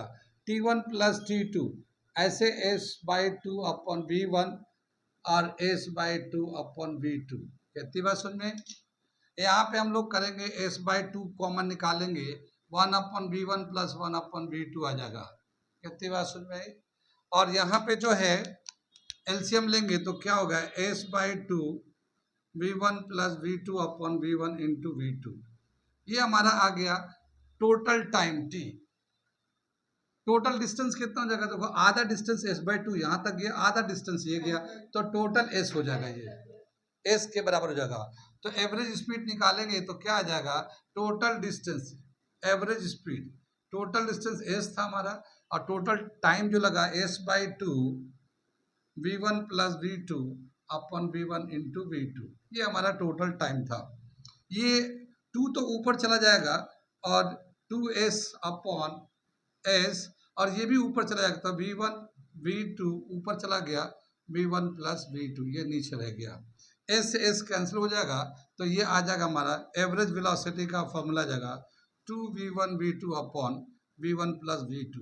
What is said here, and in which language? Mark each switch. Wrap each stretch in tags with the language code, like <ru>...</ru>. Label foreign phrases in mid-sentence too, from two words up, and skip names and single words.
<en>t1 plus t2,</en> <hi>ऐसे</hi> <en>s/2 upon v1</en> <hi>और</hi> <en>s/2 upon v2.</en> <hi>कितनी बात सुन में? यहाँ पे हम लोग करेंगे s/2 कॉमन निकालेंगे,</hi> <en>1 upon v1 plus 1 upon v2</en> <hi>आ जाएगा। कितनी बात सुन में? और यहाँ पे जो है एलसीएम लेंगे तो क्या होगा?</hi> <en>s/2 v1 plus v2 upon v1 into v2.</en> <hi>ये हमारा आ गया</hi> <en>total time</en> <hi>t।</hi> <en>total distance</en> <hi>कितना हो जाएगा? देखो</hi> <en>आधा distance</en> <hi>s/2 यहाँ तक गया,</hi> <en>आधा distance</en> <hi>ये गया, तो टोटल s हो जाएगा, ये s के बराबर हो जाएगा। तो</hi> <en>average speed</en> <hi>निकालेंगे तो क्या आ जाएगा?</hi> <en>total distance, average speed, total distance</en> <hi>s था हमारा, और</hi> <en>total time</en> <hi>जो लगा</hi> <en>s/2 v1 plus v2 upon v1 into v2,</en> <hi>ये हमारा</hi> <en>total time</en> <hi>था। ये 2 तो ऊपर चला जाएगा और</hi> <en>2s upon s,</en> <hi>और ये भी ऊपर चला जाएगा, तो v1 v2 ऊपर चला गया,</hi> <en>v1 plus v2</en> <hi>ये नीचे रह गया, s से s कैंसिल हो जाएगा, तो ये आ जाएगा हमारा</hi> <en>average velocity</en> <hi>का फॉर्मूला जाएगा</hi> <en>2v1 v2 upon v1 plus v2.</en>